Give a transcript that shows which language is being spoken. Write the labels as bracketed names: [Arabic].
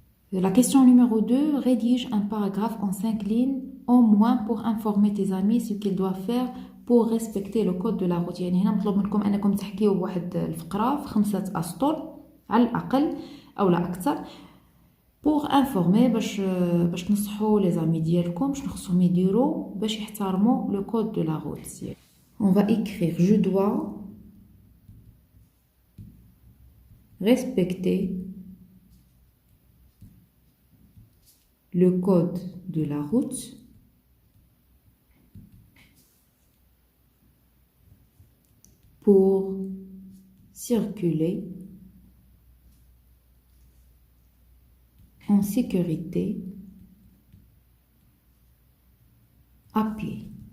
[French] La question numéro 2, rédige un paragraphe en 5 lignes au moins pour informer tes amis ce qu'ils doivent faire pour respecter le code de la route. [Arabic] يعني هنا مطلوب منكم أنكم تحكيوا بواحد الفقرة في 5 أسطر على الأقل أو لا أكثر [French] pour informer [Arabic] باش تنصحوا [French] les amis [Arabic] ديالكم باش نخصهم يديروا باش يحترموا [French] le code de la route. On va écrire je dois respecter le code de la route pour circuler en sécurité à pied.